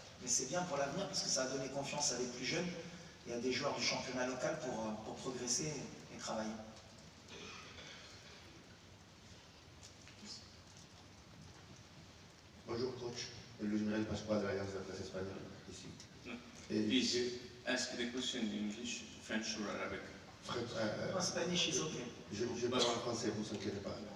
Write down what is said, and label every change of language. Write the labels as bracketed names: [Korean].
[French] Mais c'est bien pour l'avenir parce que ça a donné confiance à des plus jeunes et à des joueurs du championnat local pour progresser et travailler. Bonjour coach, le général Pasqua de l'Alliance de la presse espagnole, ici. [English] Please ask the question in English, French or Arabic. En Spanish is okay. [French] Je parle en français, vous ne vous inquiétez pas.